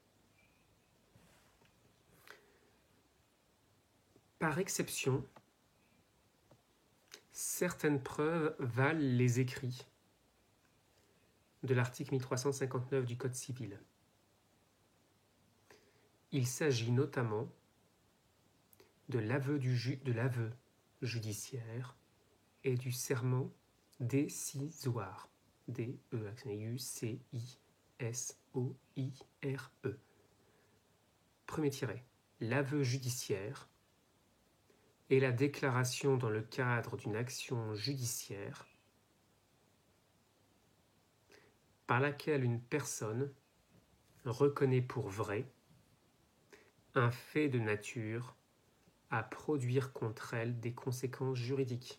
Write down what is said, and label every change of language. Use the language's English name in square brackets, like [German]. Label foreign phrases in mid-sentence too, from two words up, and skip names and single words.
[French] Par exception, certaines preuves valent les écrits de l'article 1359 du Code civil. Il s'agit notamment de l'aveu judiciaire et du serment décisoire. D-E-U-C-I-S-O-I-R-E. Premier tiret. L'aveu judiciaire est la déclaration dans le cadre d'une action judiciaire par laquelle une personne reconnaît pour vrai un fait de nature à produire contre elle des conséquences juridiques.